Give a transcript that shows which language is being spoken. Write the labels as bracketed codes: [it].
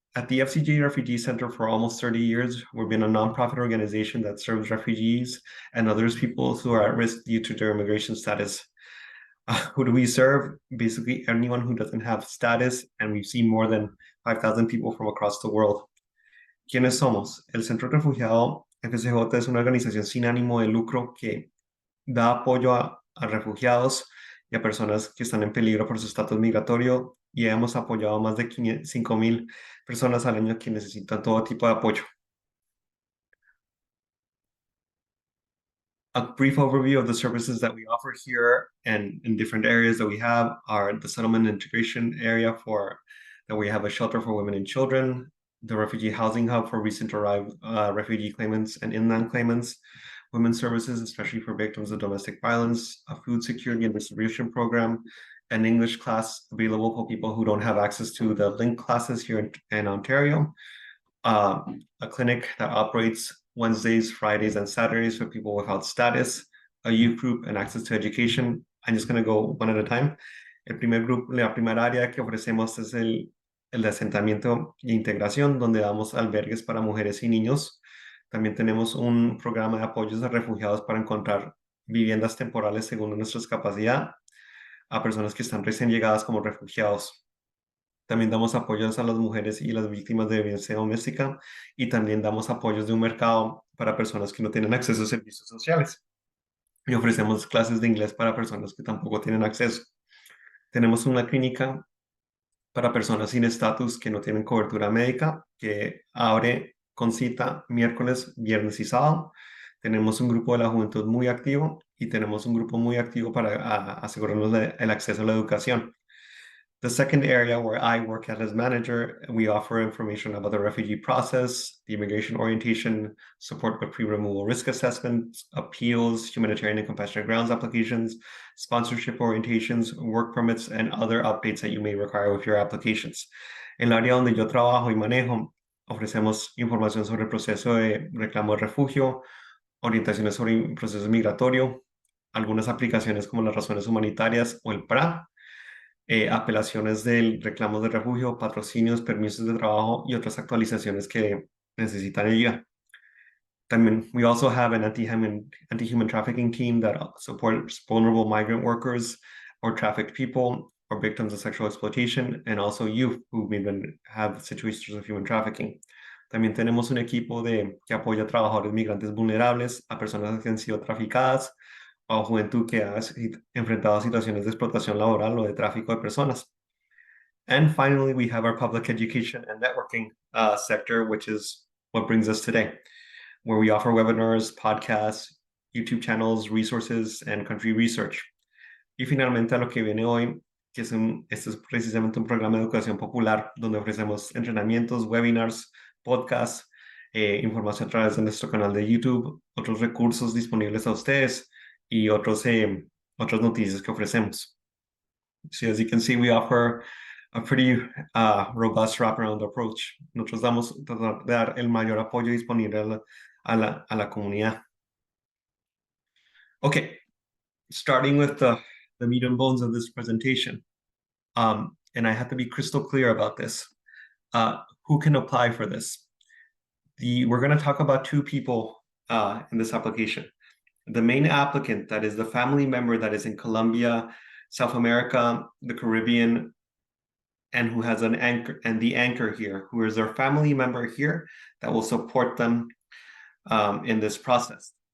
[en] At the FCJ Refugee Center for almost 30 years, we've been a nonprofit organization that serves refugees and others people who are at risk due to their immigration status. Who do we serve? Basically anyone who doesn't have status, and we've seen more than 5,000 people from across the world. [es] ¿Quiénes somos? El Centro Refugiado FCJ es una organización sin ánimo de lucro que da apoyo a refugiados y a personas que están en peligro por su estatus migratorio, y hemos apoyado a más de 5,000 personas al año que necesitan todo tipo de apoyo. [en] A brief overview of the services that we offer here and in different areas that we have are the settlement integration area that we have a shelter for women and children, the refugee housing hub for recent arrived refugee claimants and inland claimants, women's services, especially for victims of domestic violence, a food security and distribution program, an English class available for people who don't have access to the link classes here in Ontario, a clinic that operates Wednesdays, Fridays, and Saturdays for people without status, a youth group, and access to education. I'm just going to go one at a time. [es] El primer grupo, la primera área que ofrecemos es el de asentamiento e integración, donde damos albergues para mujeres y niños. También tenemos un programa de apoyos a refugiados para encontrar viviendas temporales según nuestra capacidad a personas que están recién llegadas como refugiados. También damos apoyos a las mujeres y las víctimas de violencia doméstica, y también damos apoyos de un mercado para personas que no tienen acceso a servicios sociales. Y ofrecemos clases de inglés para personas que tampoco tienen acceso. Tenemos una clínica para personas sin estatus que no tienen cobertura médica, que abre con cita miércoles, viernes y sábado. Tenemos un grupo de la juventud muy activo y tenemos un grupo muy activo para asegurarnos el acceso a la educación. [en] The second area where I work as manager, we offer information about the refugee process, the immigration orientation, support with pre-removal risk assessment, appeals, humanitarian and compassionate grounds applications, sponsorship orientations, work permits, and other updates that you may require with your applications. [es] En el área donde yo trabajo y manejo, ofrecemos información sobre el proceso de reclamo de refugio, orientaciones sobre el proceso migratorio, algunas aplicaciones como las razones humanitarias o el PRA, apelaciones del reclamos de refugio, patrocinios, permisos de trabajo y otras actualizaciones que necesitan ayuda. [en] Then we also have an anti-human trafficking team that supports vulnerable migrant workers or trafficked people or victims of sexual exploitation, and also youth who may have situations of human trafficking. [es] También tenemos un equipo que apoya a trabajadores migrantes vulnerables, a personas que han sido traficadas, o a juventud que ha enfrentado situaciones de explotación laboral o de tráfico de personas. [en] And finally, we have our public education and networking sector, which is what brings us today, where we offer webinars, podcasts, YouTube channels, resources, and country research. [es] Y finalmente a lo que viene hoy, este es precisamente un programa de educación popular donde ofrecemos entrenamientos, webinars, podcasts, información a través de nuestro canal de YouTube, otros recursos disponibles a ustedes y otras noticias que ofrecemos. [en] So as you can see, we offer a pretty robust wraparound approach. [es] Nosotros tratamos de dar el mayor apoyo disponible a la comunidad. [en] Okay, starting with the meat and bones of this presentation. And I have to be crystal clear about this. Who can apply for this? We're going to talk about two people in this application. The main applicant, that is the family member that is in Colombia, South America, the Caribbean, and who has an anchor, and the anchor here, who is their family member here that will support them in this process.